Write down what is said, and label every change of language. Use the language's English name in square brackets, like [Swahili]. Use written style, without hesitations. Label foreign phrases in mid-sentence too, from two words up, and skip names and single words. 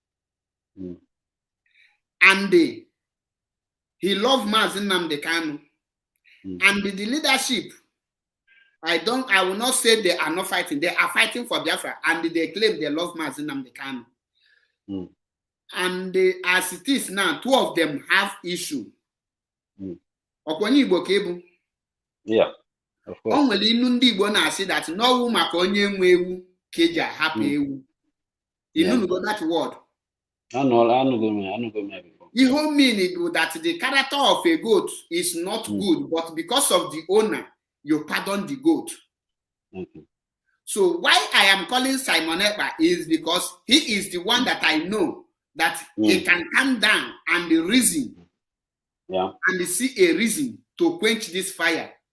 [English] And he loved Mazi Nnamdi Kanu. And the leadership, I will not say they are not fighting. They are fighting for Biafra, and they claim they love Mazi Nnamdi Kanu. And as it is now, two of them have issue. [Igbo] Okwenye Igbo ka ebu. [English] Yeah, of course. [Igbo] O nwere inu ndị Igbo na-asị that n'ọwụ maka onye nwe ewu ka eji ahapụ ewu. [English] You know that word? I know. The whole meaning is that the character of a goat is not good, but because of the owner, you pardon the goat. So why I am calling Simon Ekpa is because he is the one that I know that he can calm down and the reason, and see a reason to quench this fire.